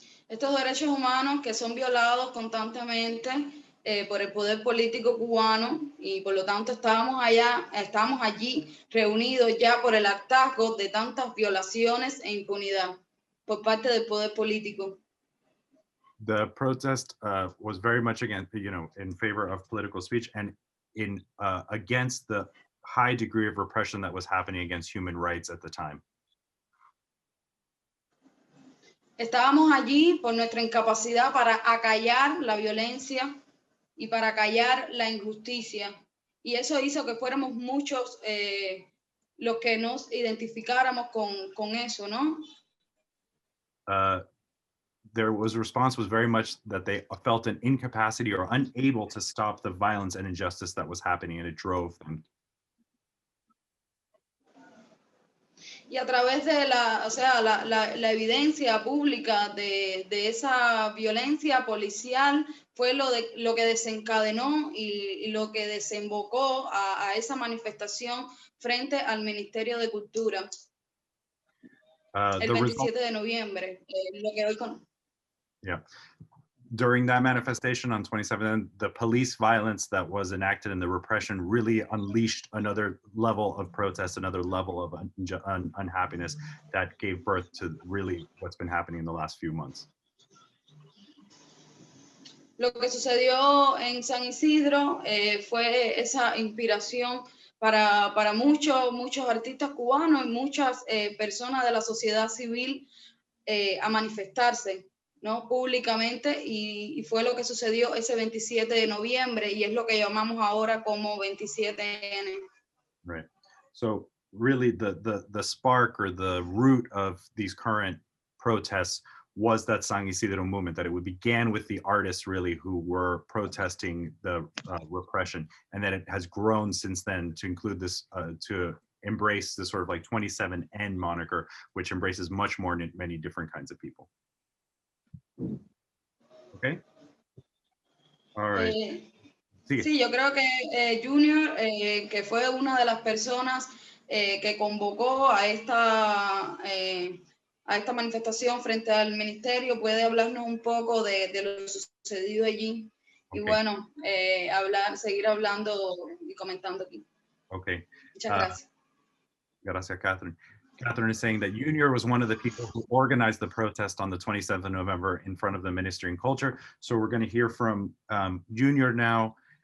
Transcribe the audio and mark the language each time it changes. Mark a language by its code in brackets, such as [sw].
[es] Estos derechos humanos que son violados constantemente por el poder político cubano y por lo tanto estamos allí reunidos ya por el hartazgo de tantas violaciones e impunidad por parte del poder político. [en] The protest was very much against, in favor of political speech and in against the high degree of repression that was happening against human rights at the time. [es] Estábamos allí por nuestra incapacidad para acallar la violencia y para acallar la injusticia. Y eso hizo que fuéramos muchos los que nos identificáramos con eso, ¿no? [en] Their response was very much that they felt an incapacity or unable to stop the violence and injustice that was happening, and it drove them. [es] Y a través de la evidencia pública de esa violencia policial fue lo que desencadenó y lo que desembocó a esa manifestación frente al Ministerio de Cultura el [en] The result, [es] 27 de noviembre, lo que hoy con... [en] yeah. During that manifestation on 27th, the police violence that was enacted and the repression really unleashed another level of protest, another level of unhappiness that gave birth to really what's been happening in the last few months. [es] Lo que sucedió en San Isidro fue esa inspiración para muchos artistas cubanos y muchas personas de la sociedad civil a manifestarse, ¿no? Públicamente, y fue lo que sucedió ese 27 de noviembre y es lo que llamamos ahora como 27N. [en] Right. So really the spark or the root of these current protests was that San Isidro movement, that it began with the artists really who were protesting the repression, and that it has grown since then to include this, to embrace this sort of like 27N moniker, which embraces much more many different kinds of people. Okay. All right. [es] Sí, yo creo que Junior, que fue una de las personas que convocó a esta manifestación frente al ministerio, puede hablarnos un poco de lo sucedido allí. Okay. Y bueno, seguir hablando y comentando aquí. [en] Okay. [es] Muchas gracias. Gracias, Catherine. [en] Catherine is saying that Junior was one of the people who organized the protest on the 27th of November in front of the Ministry of Culture. So we're going to hear from Junior now.